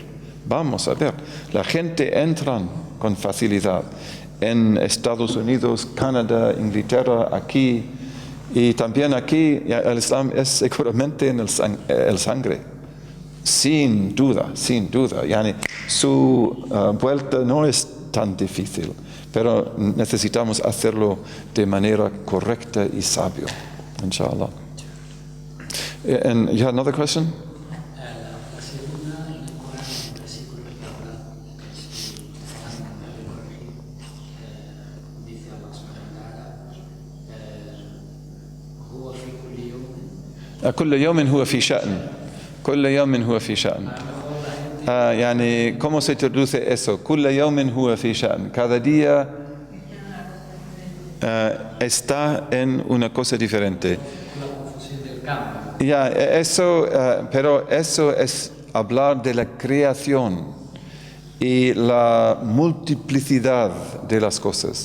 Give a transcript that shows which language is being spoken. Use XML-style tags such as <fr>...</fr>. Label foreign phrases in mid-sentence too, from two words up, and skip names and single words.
<es>La gente entra con facilidad en Estados Unidos, Canadá, Inglaterra, aquí, y también aquí el Islam es seguramente en el sangre. Sin duda. Yani, su vuelta no es tan difícil, pero necesitamos hacerlo de manera correcta y sabia, inshallah.</es> <en>And you had another question?</en> <es>La segunda, en el Corán, en el versículo que habla, que si Juan me puede corregir, dice Allah</es> <ar>سبحانه وتعالى، هو في كل يوم. كل يوم هو في شأن. كل يوم هو في شأن. يعني,</ar> <es>¿cómo se traduce eso?</es> <ar>كل يوم هو في شأن.</ar> <es>Cada día está en una cosa diferente. La confusión del cambio. Ya, pero eso es hablar de la creación y la multiplicidad de las cosas.</es>